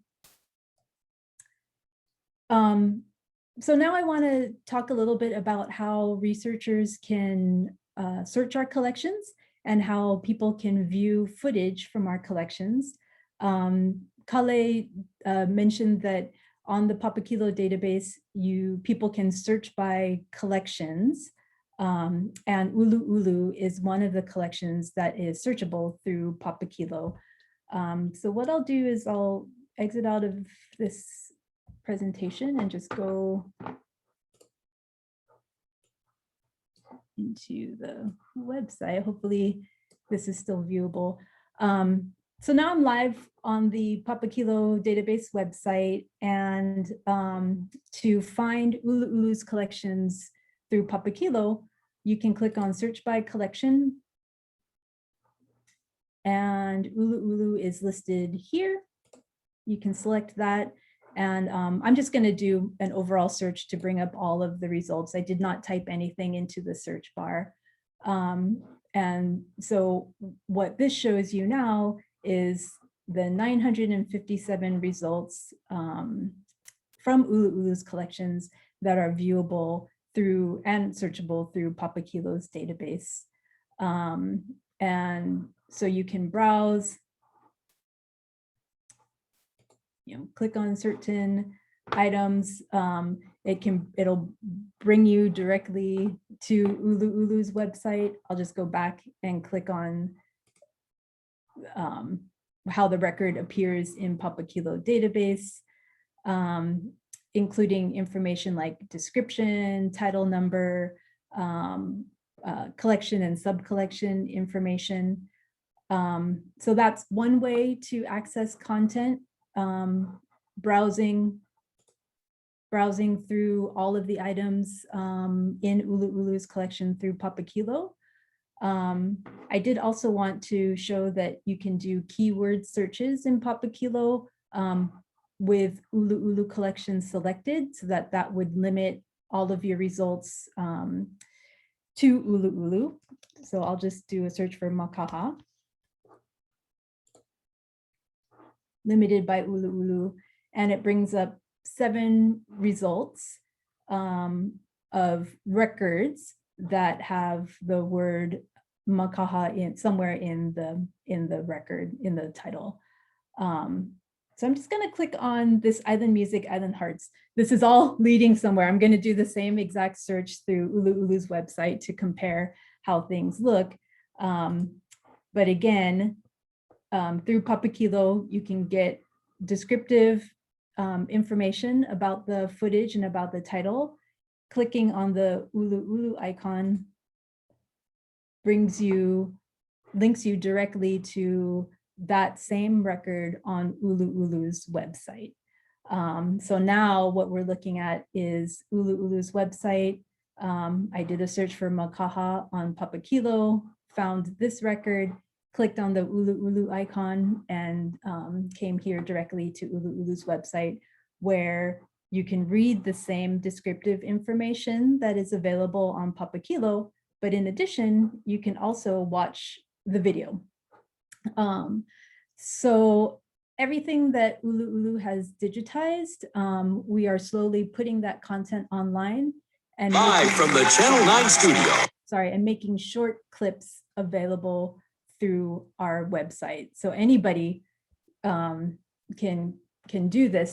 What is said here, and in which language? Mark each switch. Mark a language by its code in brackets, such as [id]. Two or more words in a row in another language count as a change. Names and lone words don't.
[en] So now I want to talk a little bit about how researchers can search our collections and how people can view footage from our collections. Kale mentioned that on the Papakilo database, people can search by collections, and ʻUluʻulu is one of the collections that is searchable through Papakilo. So what I'll do is I'll exit out of this presentation and just go into the website. Hopefully this is still viewable. So now I'm live on the Papakilo database website, and to find ʻUluʻulu's collections through Papakilo, you can click on search by collection, and ʻUluʻulu is listed here. You can select that, and I'm just going to do an overall search to bring up all of the results. I did not type anything into the search bar. And so what this shows you now is the 957 results from ʻUluʻulu's collections that are viewable through and searchable through Papakilo's database. And so you can browse, click on certain items. It'll bring you directly to ʻUluʻulu's website. I'll just go back and click on how the record appears in Papakilo database, including information like description, title number, collection and sub-collection information. So that's one way to access content, browsing through all of the items in ʻUluʻulu's collection through Papakilo. I did also want to show that you can do keyword searches in Papakilo with ʻUluʻulu collection selected, so that would limit all of your results to ʻUluʻulu. So I'll just do a search for makaha, limited by ʻUluʻulu, and it brings up 7 results of records that have the word makaha somewhere in the record, in the title. So I'm just going to click on this Island Music, Island Hearts. This is all leading somewhere. I'm going to do the same exact search through ʻUluʻulu's website to compare how things look. But again, through Papakilo, you can get descriptive information about the footage and about the title. Clicking on the ʻUluʻulu icon links you directly to that same record on ʻUluʻulu's website. So now what we're looking at is ʻUluʻulu's website. I did a search for makaha on Papakilo, found this record, clicked on the ʻUluʻulu icon, and came here directly to ʻUluʻulu's website, where you can read the same descriptive information that is available on Papakilo, but in addition, you can also watch the video. So everything that ʻUluʻulu has digitized, we are slowly putting that content online. And live from the Channel 9 studio. And making short clips available through our website. So anybody can do this.